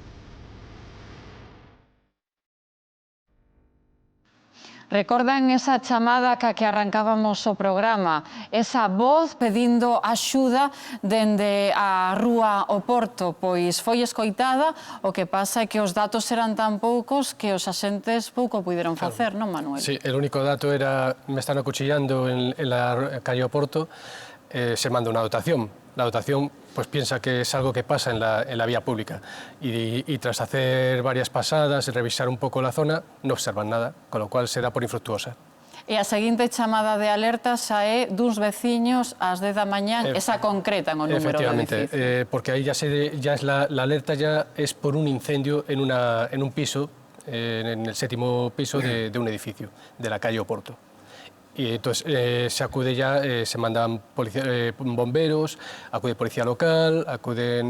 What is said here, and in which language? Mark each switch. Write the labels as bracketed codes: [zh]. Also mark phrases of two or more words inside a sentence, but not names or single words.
[gl] Recordan esa chamada que arrancábamos o programa, esa voz pedindo axuda dende a rúa Oporto, pois foi escoitada, o que pasa é que os datos eran tan poucos que os axentes pouco puideron facer, non, Manuel? [es] Sí, el único dato era, me están acuchillando en la calle Oporto, se manda una dotación. La dotación pues piensa que es algo que pasa en la vía pública y tras hacer varias pasadas y revisar un poco la zona no observan nada, con lo cual se da por infructuosa. [gl] E a seguinte chamada de alerta xa é duns veciños ás 10 da mañán, esa concreta en o número do edificio. [es] Efectivamente, porque ahí ya es la alerta ya es por un incendio en un piso, en el 7º piso de un edificio, de la calle Oporto. Y entonces se acude ya, se mandan bomberos, acude policía local, acuden...